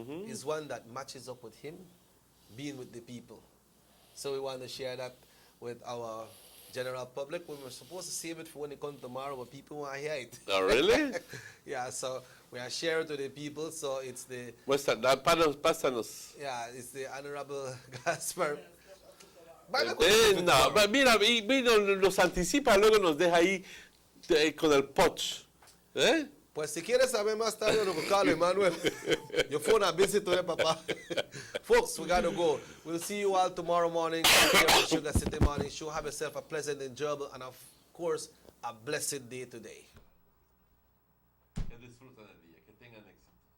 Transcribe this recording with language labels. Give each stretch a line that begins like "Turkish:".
English: It's one that matches up with him being with the people. So we want to share that with our general public. We were supposed to save it for when it comes tomorrow, but people want to hear it. Oh, really? Yeah, so we are sharing to the people. So it's the... What's that?
Spanish: Pásanos.
English: Yeah, it's the Honorable Gaspar.
Spanish: No, mira, nos anticipa, luego nos deja ahí con el poch. Pues si quieres saber más tarde, lo buscalo, Emmanuel.
English: Your phone are busy today, Papa. Folks, we gotta go. We'll see you all tomorrow morning here on Sugar City Morning Show. Have yourself a pleasant, enjoyable, and of course, a blessed day today.
Spanish: Que disfruten el día, que tengan éxito.